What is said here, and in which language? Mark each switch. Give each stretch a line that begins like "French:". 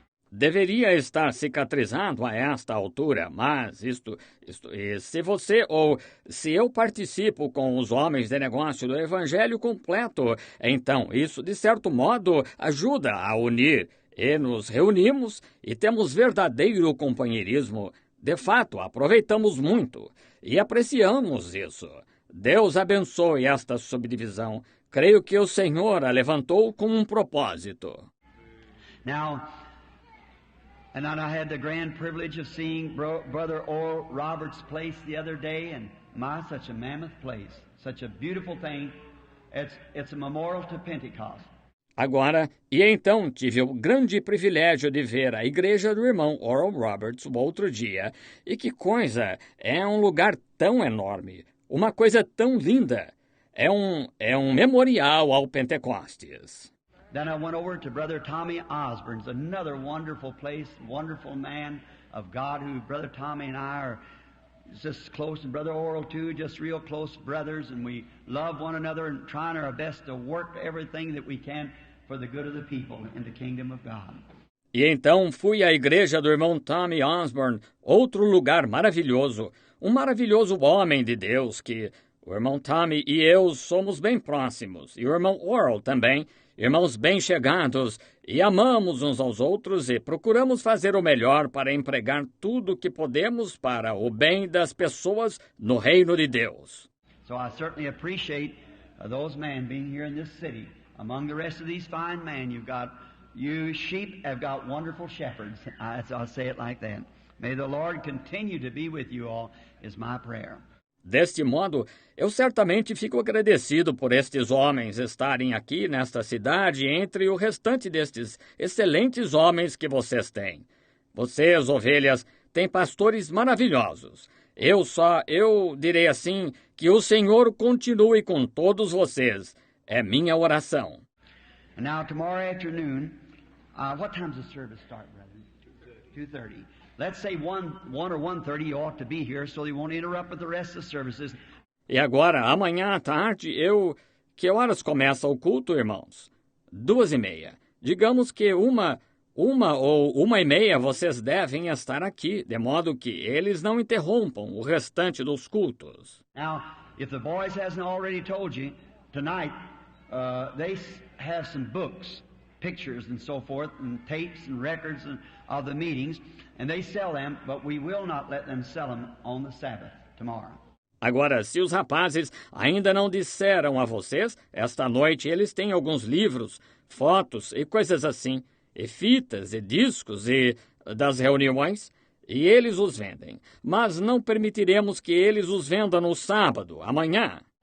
Portuguese: Deveria estar cicatrizado a esta altura, mas se você ou se eu participo com os homens de negócio do Evangelho completo, então isso, de certo modo, ajuda a unir. E nos reunimos e temos verdadeiro companheirismo. De fato, aproveitamos muito e apreciamos isso. Deus abençoe esta subdivisão. Creio que o Senhor a levantou com um propósito.
English: Now, and I had the grand privilege of seeing Brother Oral Roberts' place the other day, and such a mammoth place, such a beautiful thing. It's a memorial to Pentecost.
Portuguese: Agora, e então tive o grande privilégio de ver a igreja do irmão Oral Roberts o outro dia. E que coisa! É um lugar tão enorme, uma coisa tão linda. É um memorial ao Pentecostes.
English: Then I went over to Brother Tommy Osborne's, another wonderful place, wonderful man of God, who Brother Tommy and I are just close, and Brother Oral too, just real close brothers, and we love one another and trying our best to work everything that we can for the good of the people in the kingdom of God.
Portuguese: E então fui à igreja do irmão Tommy Osborne, outro lugar maravilhoso, um maravilhoso homem de Deus que o irmão Tommy e eu somos bem próximos, e o irmão Oral também, irmãos bem chegados, e amamos uns aos outros e procuramos fazer o melhor para empregar tudo o que podemos para o bem das pessoas no reino de Deus.
English: So I certainly appreciate those men being here in this city. Among the rest of these fine men, you sheep have got wonderful shepherds. I'll say it like that. May the Lord continue to be with you all, is my prayer.
Portuguese: Deste modo, eu certamente fico agradecido por estes homens estarem aqui nesta cidade entre o restante destes excelentes homens que vocês têm. Vocês, ovelhas, têm pastores maravilhosos. Eu direi assim, que o Senhor continue com todos vocês. É minha oração.
English: And now tomorrow afternoon, what time does the service start, brother? 2:30. Let's say 1 or 1:30 you ought to be here so you won't interrupt with the rest of the services.
Portuguese: E agora, amanhã à tarde, que horas começa o culto, irmãos? 2:30. Digamos que uma ou 1:30 vocês devem estar aqui, de modo que eles não interrompam o restante dos cultos.
English: Now, if the boys hasn't already told you, tonight they have some books, pictures and so forth, and tapes and records of the meetings, and they sell them, but we will not let them sell them on the Sabbath tomorrow.
Portuguese: Agora, se os rapazes ainda não disseram a vocês, esta noite eles têm alguns livros, fotos e coisas assim, e fitas e discos e das reuniões, e eles os vendem. Mas não permitiremos que eles os vendam no sábado, amanhã.